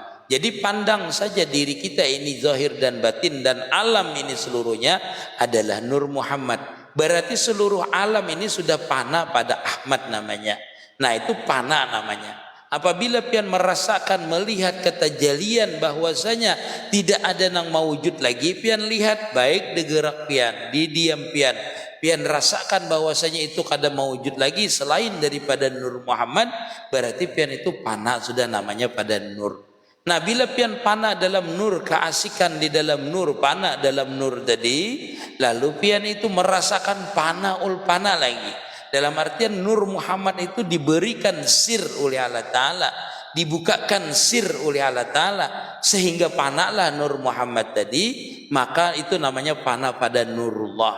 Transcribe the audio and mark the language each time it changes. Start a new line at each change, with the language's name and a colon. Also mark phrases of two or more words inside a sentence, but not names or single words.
Indonesian: Jadi pandang saja diri kita ini, zahir dan batin dan alam ini seluruhnya adalah Nur Muhammad. Berarti seluruh alam ini sudah pana pada Ahmad namanya. Nah itu pana namanya. Apabila pian merasakan, melihat ketajalian bahwasanya tidak ada yang mawujud lagi, pian lihat baik digerak pian, didiam pian, pian rasakan bahwasanya itu kada mawujud lagi selain daripada Nur Muhammad, berarti pian itu pana sudah namanya pada Nur. Nah bila pian pana dalam Nur, keasikan di dalam Nur, pana dalam Nur tadi, lalu pian itu merasakan pana ul pana lagi. Dalam artian Nur Muhammad itu diberikan sir oleh Allah Ta'ala, dibukakan sir oleh Allah Ta'ala, sehingga panaklah Nur Muhammad tadi, maka itu namanya pana pada Nurullah.